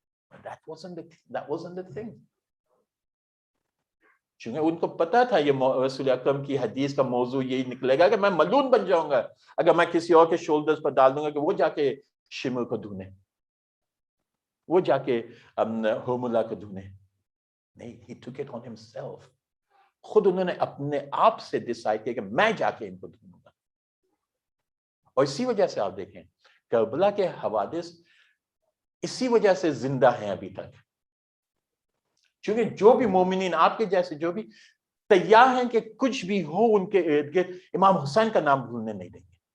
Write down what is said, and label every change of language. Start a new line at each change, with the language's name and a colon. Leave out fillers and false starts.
English: That wasn't the thing.
Urdu: چونکہ ان کو پتا تھا یہ رسول اکرم کی حدیث کا موضوع یہی نکلے گا کہ میں ملعون بن جاؤں گا اگر میں کسی اور کے شولڈرز پر ڈال دوں گا کہ وہ جا کے شمر کو دھونے، وہ جا کے حرملہ کو دھونے. نہیں،
English: he took it on himself.
Urdu: خود انہوں نے اپنے آپ سے ڈیسائیڈ کیا کہ میں جا کے ان کو دھوں گا. اور اسی وجہ سے آپ دیکھیں کربلا کے حوادث اسی وجہ سے زندہ ہیں ابھی تک، چونکہ جو بھی مومنین آپ کے جیسے جو بھی تیار ہیں کہ کچھ بھی ہو ان کے ارد گرد امام حسین کا نام بھولنے نہیں دیں گے.